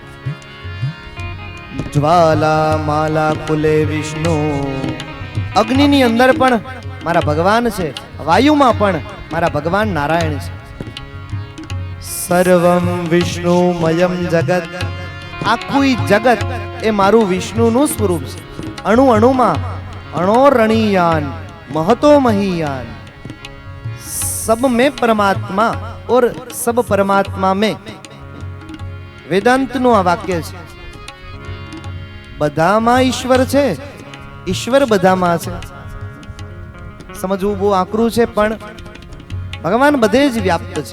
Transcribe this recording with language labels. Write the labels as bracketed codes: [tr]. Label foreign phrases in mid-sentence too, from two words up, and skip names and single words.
[sa] ज्वाला माला कुले विष्णु, [gu] અગ્નિની અંદર પણ મારા ભગવાન છે, વાયુમાં પણ મારા ભગવાન નારાયણ છે। [sa] सर्वम विष्णुमयम जगत, [gu] આખું જગત એ મારું વિષ્ણુનું સ્વરૂપ છે। અણુ અણુમાં [sa] અણોરણીયાન महतो महीयान, [hi] सब में परमात्मा और सब परमात्मा में। [gu] વેદાંત નુ આ વાક્ય છે। બધામાં ઈશ્વર છે, ઈશ્વર બધામાં છે। समझવું બહુ આકરું છે, પણ ભગવાન બધે જ વ્યાપ્ત છે।